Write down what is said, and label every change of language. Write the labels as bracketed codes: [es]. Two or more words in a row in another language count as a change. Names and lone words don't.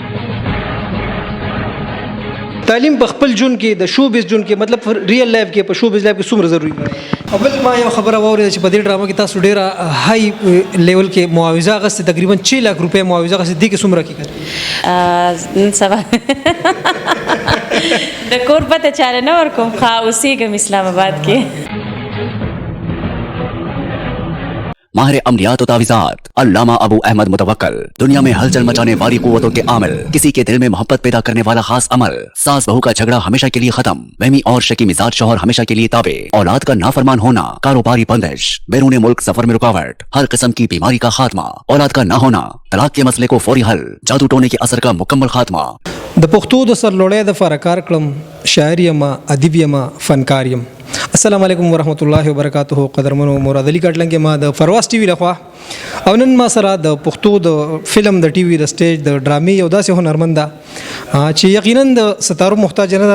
[ps] تعلیم په خپل ژوند کې د شوبز ژوند کې مطلب [en] real life [ps] کې په [en] showbiz life [ps] کې څومره ضروري دی؟ اول ما یو خبره واورېده چې په دې ډرامه کې تاسو ډېره [en] high level [ps] کې معاوضه اخیستې، تقریبا 6 لک روپۍ معاوضه اخیستې. دې کې څومره حقیقت نن سبا د کور پته چاله نه ورکوم، ښه اوسېږم اسلام آباد کې. [ur] ماہر عملیات اور تعویذات علامہ ابو احمد متوکل، دنیا میں ہلچل مچانے والی قوتوں کے عامل، کسی کے دل میں محبت پیدا کرنے والا خاص عمل، ساس بہو کا جھگڑا ہمیشہ کے لیے ختم، وہمی اور شکی مزاج شوہر ہمیشہ کے لیے تابع، اولاد کا نافرمان ہونا، کاروباری بندش، بیرون ملک سفر میں رکاوٹ، ہر قسم کی بیماری کا خاتمہ، اولاد کا نہ ہونا، طلاق کے مسئلے کو فوری حل، جادو ٹونے کے اثر کا مکمل خاتمہ. [ps] د پښتو د سرلوړۍ دپاره کار کړم، شاعر یم، ادیب یم، فنکار یم. [ar] السلام علیکم ورحمۃ اللہ وبرکاتہ. [ps] قدرمنو مراد علي کټلنګ ما د فرواز ټي وي لخوا او نن ما سره د پښتو د فلم د ټي وي د سټیج د ډرامې یو داسې هنرمند ده چې یقینا د ستارو محتاج نه ده.